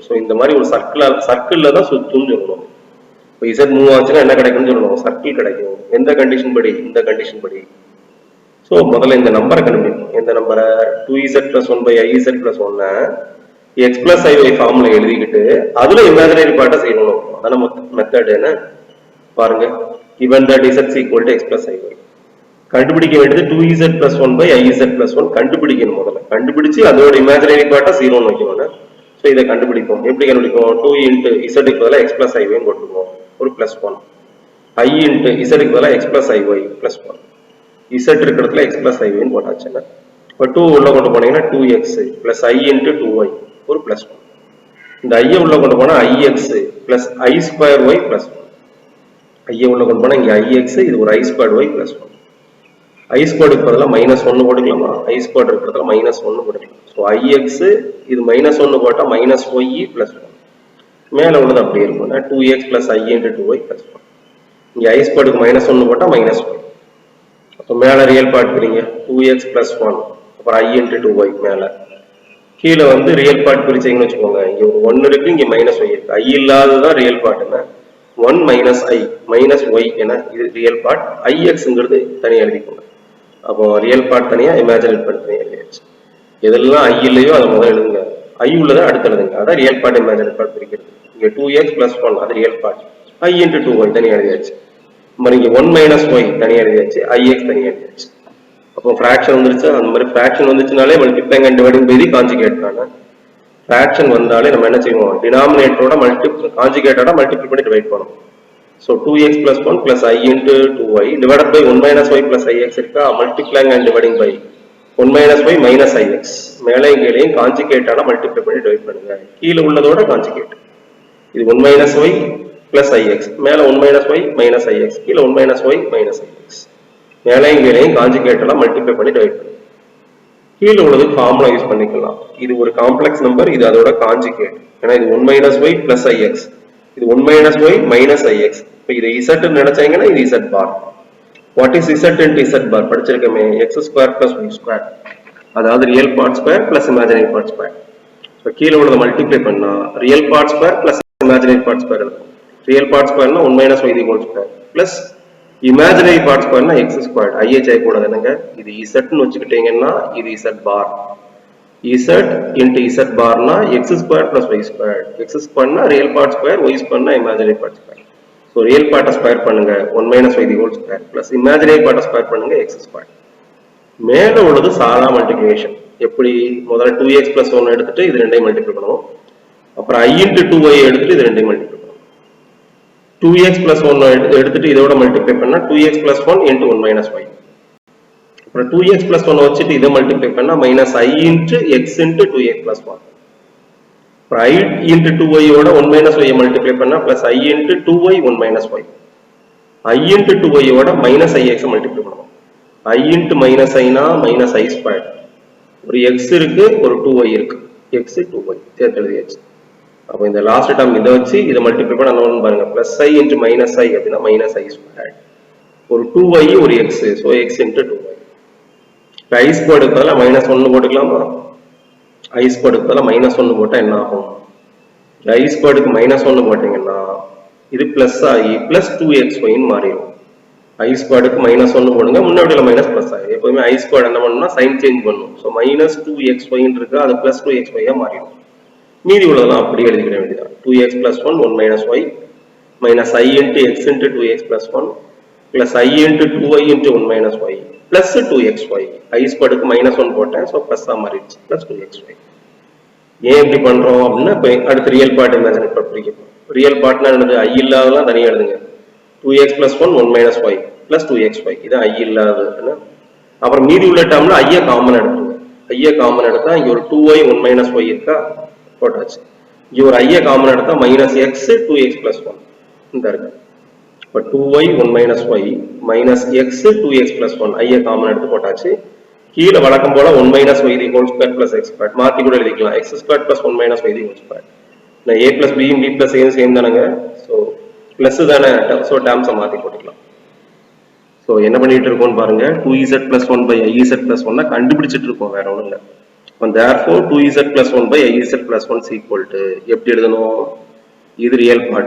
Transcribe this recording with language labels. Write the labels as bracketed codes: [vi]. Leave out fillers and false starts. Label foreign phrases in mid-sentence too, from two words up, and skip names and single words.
[ta] ஸோ இந்த மாதிரி ஒரு சர்க்கிள்ல தான் சுத்தும்னு சொல்லணும். இப்போ z மூவ் ஆச்சுன்னா என்ன கிடைக்கும்னு சொல்லணும்? சர்க்கிள் கிடைக்கும். எந்த கண்டிஷன் படி? இந்த கண்டிஷன் படி. ஸோ முதல்ல இந்த நம்பரை கண்டுபிடிக்கும். எந்த நம்பரை? [en] 2z plus 1 by iz plus 1 x plus iy formula [ta] எழுதிக்கிட்டு அதுல [en] imaginary part செய்யணும். [ta] அதான மெத்தட். என்ன பாருங்க, [en] given that z is equal to x plus iy, [ta] கண்டுபிடிக்க வேண்டியது [en] 2z plus 1 by iz plus 1 கண்டுபிடிக்கணும். [ta] முதல்ல கண்டுபிடிச்சு அதோட [en] imaginary part [ta] 0 வைக்கணும். ஸோ இதை கண்டுபிடிப்போம். எப்படி கண்டுபிடிப்போம்? [en] 2 into z [ta] க்கு பதிலாக [en] x plus iy [ta] போட்டுருவோம், ஒரு [en] plus 1. I into z [ta] க்கு பதிலாக [en] x plus iy plus 1. z இருக்கிறதுல x plus iy [ta] போட்டாச்சுன்னா இப்போ 2 உள்ள கொண்டு போனீங்கன்னா [en] 2x plus i into 2y ஒரு plus 1. [ta] இந்த i உள்ள கொண்டு போனா [en] ix plus i square y plus 1. [ta] i உள்ள கொண்டு போனா இங்க ix, இது ஒரு [en] i squared y plus 1. i squared [ta] க்கு பதிலாக [en] minus 1 போட்டுக்கலாமா? i squared இருக்கிறதுல minus 1 போட்டுக்கலாம். ஸோ ix இது minus 1 போட்டா minus y plus 1. [ta] மேலே உள்ளது அப்படியே இருக்கும். [en] 2x plus i into 2y plus 1. இங்க i squared க்கு minus 1 போட்டா minus y. [ta] அப்போ மேலே [en] real part பிரிங்க, 2x plus 1 அப்புறம் i into 2y. [ta] மேலே கீழே வந்து [en] real part [ta] பிரிச்சிங்கன்னு வச்சுக்கோங்க. இங்க ஒரு 1 இருக்கு, இங்க மைனஸ் ஒய் இருக்கு. i இல்லாததான் [en] real part. [ta] என்ன [en] 1 minus i minus y [ta] என இது [en] real part. [ta] ixங்கிறது தனியாக எழுதிக்கோங்க. அப்போ [en] real part [ta] தனியா, [en] imaginary part [ta] தனியாக எழுதியாச்சு. எதெல்லாம் i இல்லையோ அதை முதல்ல எழுதுங்க, i உள்ளதை அடுத்து எழுதுங்க. அதான் [en] real part imaginary part [ta] பிரிக்கிறது. [en] இங்க 2x plus 1 அது real part, i into 2y [ta] தனியாக எழுதியாச்சு. இங்க [en] 1 minus y [ta] தனியாக எழுதியாச்சு, ix தனியாக எழுதியாச்சு. அப்போ ஃபிராக்ஷன் வந்துருச்சு. அந்த மாதிரி [en] ஃபிராக்ஷன் வந்துச்சுனாலே multiplying and dividing by the conjugate தானே. [ta] ஃபிராக்ஷன் வந்தாலே நம்ம என்ன செய்வோம்? டினாமினேட்டரோட கான்ஜுகேட்டோட மல்டிப்ளை பண்ணி டிவைட் பண்ணுவோம். [en] ஸோ 2x plus 1 plus i into 2y divided by 1 minus y plus ix இருக்கா? multiplying and dividing by 1 minus y minus ix. [ta] மேலே கீழையும் கான்ஜுகேட்டோட மல்டிப்ளை பண்ணி டிவைட் பண்ணுங்க. கீழே உள்ளதோட [en] கான்ஜுகேட். இது 1 minus y plus ix, மேலே 1 minus y minus ix, கீழே 1 minus y minus ix. [ta] மேலையும் கீழையும் கான்ஜுகேட்டோட மல்டிப்ளை பண்ணி டிவைட் பண்ணுங்க. கீழே உள்ளது [en] formula use [ta] பண்ணிக்கலாம். இது ஒரு [en] complex number, [ta] இது அதோட கான்ஜுகேட். [en] ஏன்னா இது 1 minus y plus ix, இது 1 minus y minus ix. [ta] இப்போ இது z நினைச்சாங்கன்னா இது [en] z bar. what is z into z bar படிச்சிருக்கமே, x square plus y square, அதாவது real part square plus imaginary part square. [ta] இப்போ கீழே உள்ளதை [en] மல்டிப்ளை பண்ணா real part square plus imaginary part square இருக்கும். real part square 1 minus y equal square plus imaginary part square x square. [ta] ஐஹெச் ஆகக்கூடாது என்னங்க, இது z வச்சுக்கிட்டீங்கன்னா இது [en] z bar. z into z bar x square plus y square. x square real part square, y square imaginary part square. ஸோ real part square பண்ணுங்க 1 minus y equal square plus imaginary part square பண்ணுங்க x square. [ta] மேலே உள்ளது சாதா மல்டிப்ளிகேஷன். எப்படி? முதல்ல [en] 2x plus 1 [ta] எடுத்துட்டு இது ரெண்டையும் மல்டிப்ளை பண்ணுவோம். அப்புறம் [en] i into 2y [ta] எடுத்துட்டு இது ரெண்டையும் மல்டிப்ளை பண்ணுவோம். [en] 2x plus 1 [ta] எடுத்துட்டு இதோட [en] மல்டிப்ளை பண்ணா 2x plus 1 into 1 minus y. அப்புறம் 2x plus 1 [ta] வச்சுட்டு இதை [en] மல்டிப்ளை பண்ணா minus i into x into 2x plus 1. அப்புறம் i into 2y ஓட 1 minus y மல்டிப்ளை பண்ணா plus i into 2y 1 minus y. i into 2y ஓட minus ix மல்டிப்ளை பண்ணுவோம். i into minus i னா minus i squared. [ta] ஒரு x இருக்கு, ஒரு 2y இருக்கு, [en] x 2y [ta] சேர்த்து எழுதியாச்சு. அப்போ இந்த [en] last term [ta] இதை வச்சு இதை மல்டிப்ளை பண்ண என்ன பாருங்க, [en] plus i into minus i [ta] அப்படின்னா [en] minus i squared. ஒரு 2y ஒரு x, ஸோ x into 2y. [ta] இப்போ i ஸ்கொயருக்கு பதிலாக மைனஸ் 1 போட்டுக்கலாமா? i ஸ்கொயருக்கு பதிலாக மைனஸ் 1 போட்டால் என்ன ஆகும்? i ஸ்கொயருக்கு மைனஸ் 1 போட்டிங்கன்னா இது பிளஸ் ஆகி பிளஸ் 2xyன்னு மாறிடும். i ஸ்கொயருக்கு மைனஸ் 1 போடுங்க, முன்னாடியில் மைனஸ் பிளஸ் ஆகி. எப்போதுமே [en] i square [ta] என்ன பண்ணணும்னா [en] sign change [ta] பண்ணும். ஸோ மைனஸ் 2xyன்னு இருக்கு, அது பிளஸ் 2xy மாறிடும். மீதி உள்ளதெல்லாம் அப்படி எழுதிக்கிற வேண்டியதான். [en] 2x plus 1 1 minus y minus i into x into 2x plus 1 plus i into 2y into 1 minus y plus 2xy. [ta] i ஸ்கொயருக்கு மைனஸ் 1 போட்டேன், ஸோ பிளஸ் தான் மாறிடுச்சு, பிளஸ் 2xy. ஏன் இப்படி பண்றோம் அப்படின்னா இப்போ அடுத்து [en] real part imaginary part [ta] பிரிக்கும். [en] real part [ta] என்னது? i இல்லாததான் தனியாக எழுதுங்க. [en] 2x plus 1 1 minus y plus 2xy, [ta] இது i இல்லாது. அப்புறம் மீதி உள்ள டேர்ம்ல i காமன் எடுத்துங்க. i காமன் எடுத்தா இங்க ஒரு [en] 2y 1 minus y [ta] இருக்கா, போட்டாச்சு. இங்க ஒரு i காமன் எடுத்தா [en] minus x 2x plus 1 [ta] இந்த இருக்கு. [en] இப்போ 2y 1 minus y minus x 2x plus 1 i காமன் [ta] எடுத்து போட்டாச்சு. கீழே வழக்கம் போல [en] 1 minus y equal square plus x square [ta] மாத்தி கூட எழுதிக்கலாம். [en] x square plus 1 minus y equal square. [ta] நான் [en] a plus b b plus a [ta] சேம் தானங்க, ஸோ பிளஸ் தானே, ஸோ டேர்ம்ஸை மாத்தி போட்டுக்கலாம். ஸோ என்ன பண்ணிட்டு இருக்கோம்னு பாருங்க, [en] 2z plus 1 by iz plus 1 [ta] கண்டுபிடிச்சிட்டு இருக்கோம், வேற ஒன்றும் இல்லை. [en] therefore 2z plus 1 by iz plus 1 is equal to [ta] எப்படி எழுதணும்? இது [en] real part.